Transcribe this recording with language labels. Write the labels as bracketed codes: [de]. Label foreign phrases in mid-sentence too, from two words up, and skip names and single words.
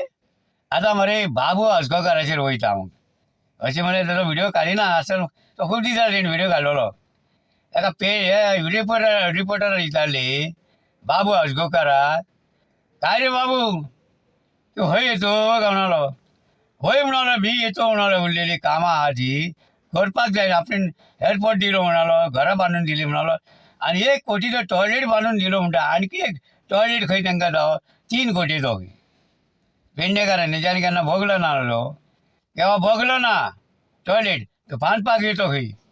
[kok] आतां मरे बाबू अस्कोकाराचेर वयता हांव अशें मरे ताचो व्हिडियो काडिना आसतना तो खूब दिसा तेणें व्हिडियो काडलेलो ताका हे रिपोर्टर विचारली बाबू अस्कोकारा काय रे बाबू तू खंय येतो काय म्हणालो. होय म्हणालो मी येतो म्हणालो उरलेली कामां आहा ती करपाक जाय. आपण एअरपोर्ट दिलो म्हणालो घरां बांदून दिली म्हणालो आनी 1 कोटीचो टॉयलेट बांदून दिलो म्हणटा. आणखी एक टॉयलेट खंय तांकां जावो 3 कोटीचो पेडणेकारांनी ज्याने केन्ना भोगलो ना केव्हा भोगलो ना टॉयलेट तो बांदपाक येतो खंय.